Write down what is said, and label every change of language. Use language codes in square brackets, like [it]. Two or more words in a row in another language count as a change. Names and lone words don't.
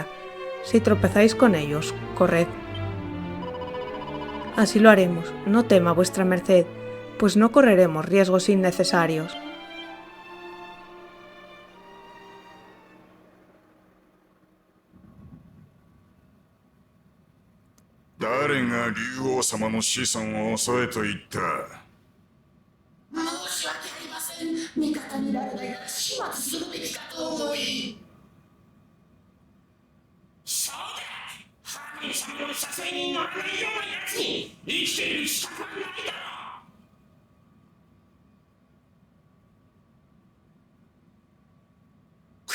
[es] Si tropezáis con ellos, corred. Así lo haremos, no tema vuestra merced, pues no correremos riesgos innecesarios. [ja] ¿Quién が竜王様の子孫を襲えと言った？申し訳ありません。味方になれないなら始末するべきかと思い。そうだ、ハーゲン様の誘いに乗らないような奴に生きている資格はないだろう。